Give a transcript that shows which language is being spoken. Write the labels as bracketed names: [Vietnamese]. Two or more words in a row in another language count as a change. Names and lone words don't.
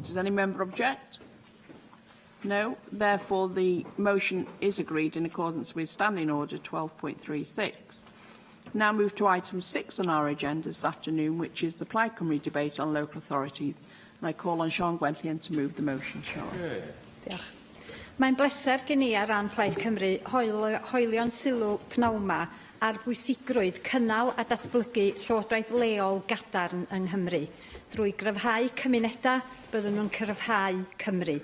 [English] Does any member object? No. Therefore, the motion is agreed in accordance with Standing Order 12.36. Now move to item 6 on our agenda this afternoon, which is the Plaid Cymru debate on local authorities. And I call on Sian Gwenllian to move the motion. Sian. [Welsh] Diolch. Mae'n bleser gen i ar ran Plaid Cymru hoelio'n sylw pnawn ar bwysigrwydd cynnal a datblygu llywodraeth leol gadarn yng Nghymru, drwy gryfhau cymunedau byddwn nhw'n cryfhau Cymru.